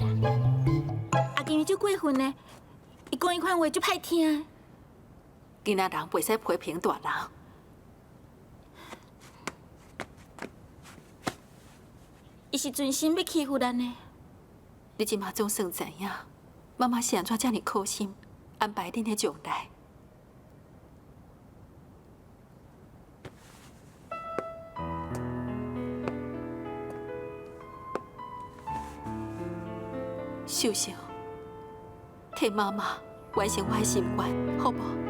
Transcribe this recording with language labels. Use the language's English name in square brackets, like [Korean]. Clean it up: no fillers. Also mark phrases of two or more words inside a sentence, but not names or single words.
[Min Nan Chinese] 啊，今日就过分呢，伊讲迄款话就歹听。囡仔人袂使批评大人。伊是存心要欺负咱呢。你即马总算知影，妈妈是安怎遮尔苦心安排恁的将来。秀秀，替妈妈完成我的心愿，好不？